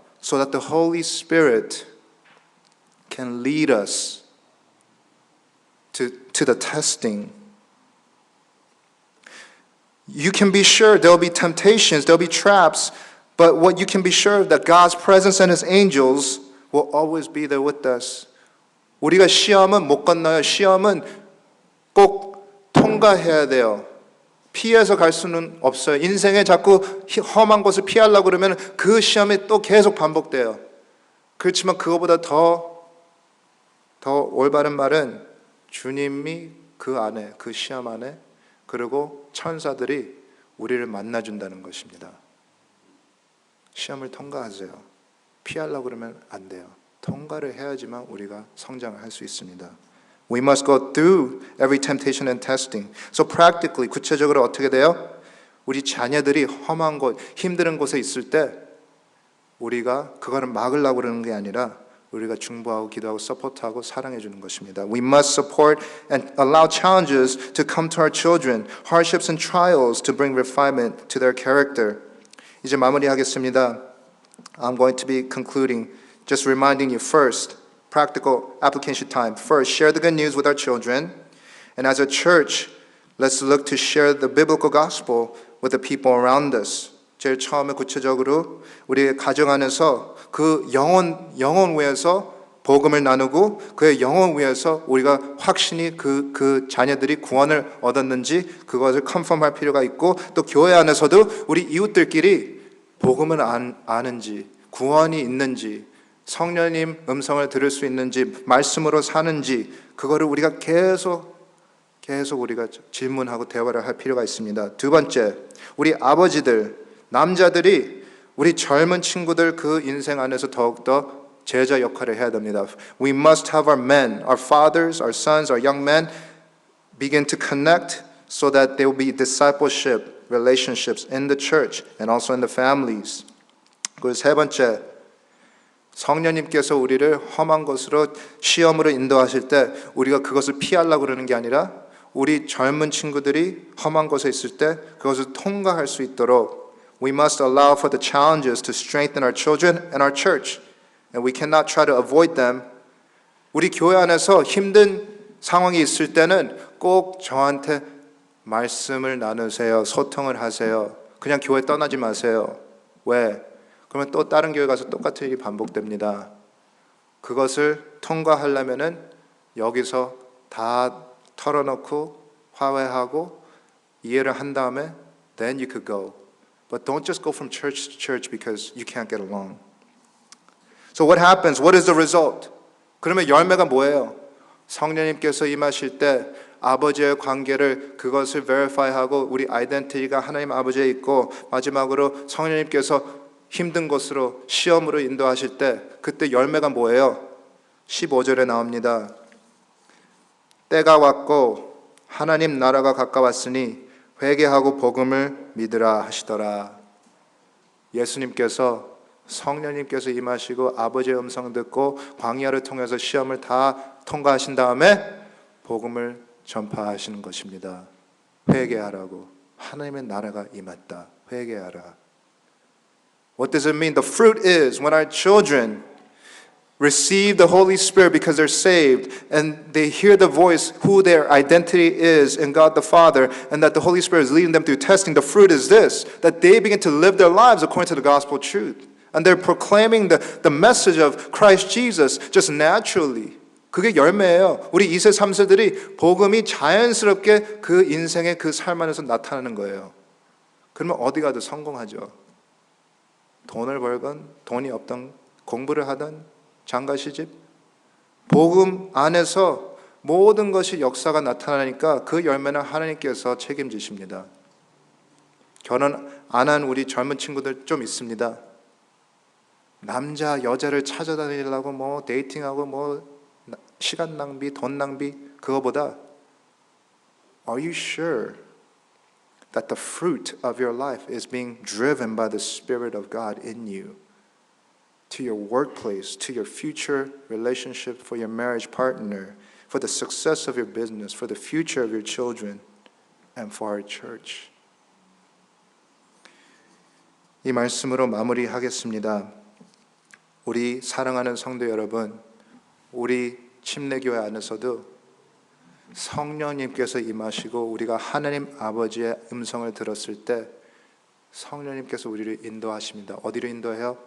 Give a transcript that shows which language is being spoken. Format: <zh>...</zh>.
<en>So that the Holy Spirit can lead us to the testing. You can be sure there'll be temptations, there'll be traps, but what you can be sure of that God's presence and His angels will always be there with us.</en> <ko>우리가 시험은 못 건너요. 시험은 꼭 통과해야 돼요. 피해서 갈 수는 없어요. 인생에 자꾸 험한 것을 피하려고 그러면 그 시험이 또 계속 반복돼요. 그렇지만 그거보다 더 올바른 말은 주님이 그 안에, 그 시험 안에 그리고 천사들이 우리를 만나준다는 것입니다. 시험을 통과하세요. 피하려고 그러면 안 돼요. 통과를 해야지만 우리가 성장을 할 수 있습니다.</ko> <en>We must go through every temptation and testing. So practically,</en> <ko>구체적으로 어떻게 돼요? 우리 자녀들이 험한 곳, 힘든 곳에 있을 때 우리가 그거를 막으려고 그러는 게 아니라 우리가 중보하고 기도하고 서포트하고 사랑해 주는 것입니다.</ko> <en>We must support and allow challenges to come to our children, hardships and trials to bring refinement to their character.</en> <ko>이제 마무리하겠습니다.</ko> <en>I'm going to be concluding, just reminding you first, practical application time. First, share the good news with our children. And as a church, let's look to share the biblical gospel with the people around us.</en> <ko>제일 처음에 구체적으로 우리의 가정 안에서 그 영혼 위에서 복음을 나누고 그의 영혼 위에서 우리가 확신이 그 자녀들이 구원을 얻었는지 그것을 컨펌할 필요가 있고 또 교회 안에서도 우리 이웃들끼리 복음을 아는지 구원이 있는지 성령님 음성을 들을 수 있는지 말씀으로 사는지 그거를 우리가 계속 우리가 질문하고 대화를 할 필요가 있습니다. 두 번째, 우리 아버지들, 남자들이 우리 젊은 친구들 그 인생 안에서 더욱더 제자 역할을 해야 됩니다.</ko> <en>We must have our men, our fathers, our sons, our young men begin to connect so that there will be discipleship relationships in the church and also in the families.</en> <ko>그리고 세 번째, 성령님께서 우리를 험한 것으로 시험으로 인도하실 때 우리가 그것을 피하려고 그러는 게 아니라 우리 젊은 친구들이 험한 곳에 있을 때 그것을 통과할 수 있도록</ko> <en>we must allow for the challenges to strengthen our children and our church. And we cannot try to avoid them.</en> <ko>우리 교회 안에서 힘든 상황이 있을 때는 꼭 저한테 말씀을 나누세요. 소통을 하세요. 그냥 교회 떠나지 마세요. 왜? 그러면 또 다른 교회 가서 똑같은 일이 반복됩니다. 그것을 통과하려면은 여기서 다 털어놓고 화해하고 이해를 한 다음에</ko> <en>then you could go. But don't just go from church to church because you can't get along. So what happens? What is the result?</en> <ko>그러면 열매가 뭐예요? 성령님께서 임하실 때 아버지의 관계를 그것을 verify하고 우리 아이덴티티가 하나님 아버지에 있고 마지막으로 성령님께서 힘든 곳으로 시험으로 인도하실 때 그때 열매가 뭐예요? 15절에 나옵니다. 때가 왔고 하나님 나라가 가까웠으니 회개하고 복음을 믿으라 하시더라. 예수님께서 성령님께서 임하시고 아버지의 음성 듣고 광야를 통해서 시험을 다 통과하신 다음에 복음을 전파하시는 것입니다. 회개하라고. 하나님의 나라가 임했다. 회개하라.</ko> <en>What does it mean? The fruit is when our children receive the Holy Spirit because they're saved and they hear the voice who their identity is in God the Father and that the Holy Spirit is leading them through testing. The fruit is this, that they begin to live their lives according to the gospel truth. And they're proclaiming the message of Christ Jesus just naturally.</en> <ko>그게 열매예요. 우리 2세, 3세들이 복음이 자연스럽게 그 인생의 그 삶 안에서 나타나는 거예요. 그러면 어디 가도 성공하죠. 돈을 벌건 돈이 없던 공부를 하던 장가 시집 복음 안에서 모든 것이 역사가 나타나니까 그 열매는 하나님께서 책임지십니다. 결혼 안 한 우리 젊은 친구들 좀 있습니다. 남자 여자를 찾아다니려고 뭐 데이팅하고 뭐 시간 낭비 돈 낭비 그거보다</ko> <en>Are you sure that the fruit of your life is being driven by the Spirit of God in you? To your workplace, to your future relationship, for your marriage partner, for the success of your business, for the future of your children, and for our church.</en> <ko>이 말씀으로 마무리하겠습니다. 우리 사랑하는 성도 여러분, 우리 침례교회 안에서도 성령님께서 임하시고 우리가 하나님 아버지의 음성을 들었을 때 성령님께서 우리를 인도하십니다. 어디로 인도해요?</ko>